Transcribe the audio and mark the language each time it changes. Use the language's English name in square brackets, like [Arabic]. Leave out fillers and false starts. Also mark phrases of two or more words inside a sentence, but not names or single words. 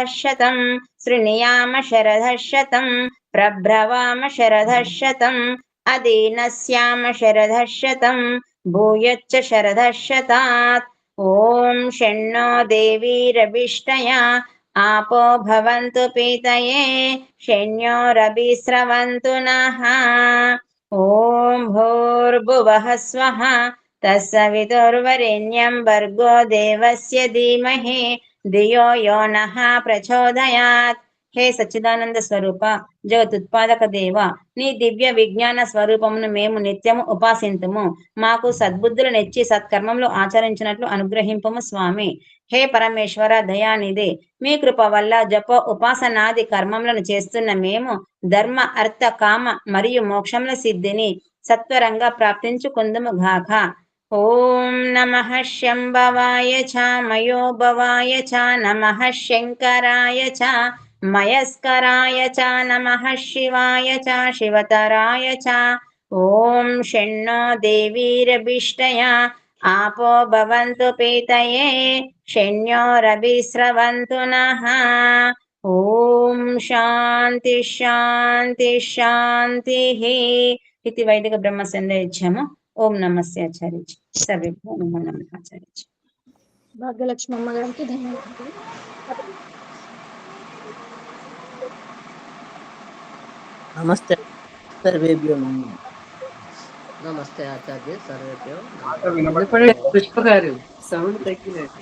[Sanskrit] शतं शृणुयाम शरदः शतं प्रभ्रवाम शरदः शतम् अदीनस्याम शरदः शतं भूयच्च शरदः शतात् ॐ शन्नो देवीरभिष्टया आपो भवन्तु पीतये शन्योरभिस्रवन्तु नः ॐ भूर्भुवः स्वः तत्सवितुर्वरेण्यं भर्गो देवस्य धीमहि धियो यो नः प्रचोदयात् हे [Telugu] సచ్చిదానంద స్వరూప జగతుత్పాదక దేవ నీ దివ్య విజ్ఞాన స్వరూపమును మేము నిత్యము ఉపాసింతుము మాకు సద్బుద్ధులు నెచ్చి సత్కర్మములు ఆచరించినట్లు అనుగ్రహింపము స్వామి హే పరమేశ్వర దయానిధి మీ కృప వల్ల జప ఉపాసనాది కర్మములను చేస్తున్న మేము ధర్మ అర్థ కామ మరియు మోక్షముల సిద్ధిని సత్వరంగా ప్రాప్తించుకుందుము గాక ఓం [Sanskrit] నమః శంభవాయ చ మయోభవాయ చ నమః శంకరాయ చ మయస్కరాయ చ నమః శివాయ చ శివతరాయ చ ఓం షణ్ణో దేవీరభిష్టయా आपो भवन्तु पीतये शन्योरभिस्रवन्तु नः ॐ शान्ति शान्ति शान्तिः इति वैदिक ब्रह्मसंध्या इच्छामः ओम नमस्ते आचार्य सर्वेभ्यो नमो नमः आचार्य [Telugu] భాగ్యలక్ష్మి అమ్మ గారికి ధన్యవాదాలు. [Sanskrit] నమస్తే సర్వేభ్యో నమః. నమస్తే ఆచార్య సర్వేభ్యో [Telugu] మాట వినపడలేదు. వినపడే పుష్ప గారు సౌండ్ తగ్గినట్టు.